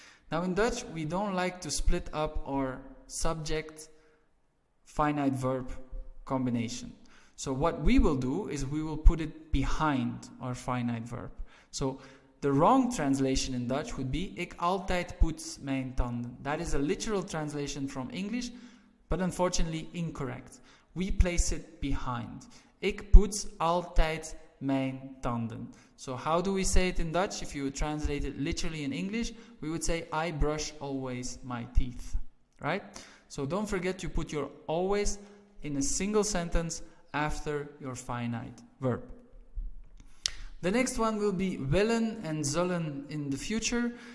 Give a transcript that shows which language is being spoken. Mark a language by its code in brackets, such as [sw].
[en] Now in Dutch, we don't like to split up our subject, finite verb combination. So what we will do is we will put it behind our finite verb. So the wrong translation in Dutch would be, [nl] ik altijd poets mijn tanden. [en] That is a literal translation from English, but unfortunately incorrect. We place it behind. [nl] Ik poets altijd mijn tanden. [en] So how do we say it in Dutch? If you would translate it literally in English, we would say, I brush always my teeth. Right? So don't forget to put your always in a single sentence after your finite verb. The next one will be willen and zullen in the future.